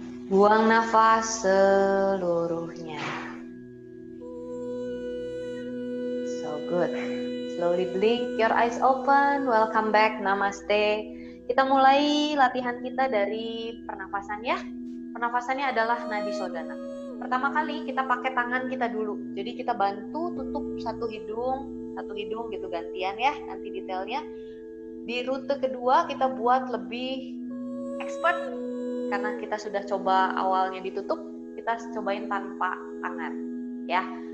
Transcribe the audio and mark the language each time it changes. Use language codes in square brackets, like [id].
[id] Buang nafas seluruhnya. [en] So good. Slowly blink your eyes open. Welcome back, namaste. [id] Kita mulai latihan kita dari pernafasan ya. Pernafasannya adalah nadi sodana. Pertama kali kita pakai tangan kita dulu. Jadi kita bantu tutup satu hidung gitu gantian ya, nanti detailnya. Di rute kedua kita buat lebih expert karena kita sudah coba awalnya ditutup, kita cobain tanpa tangan ya.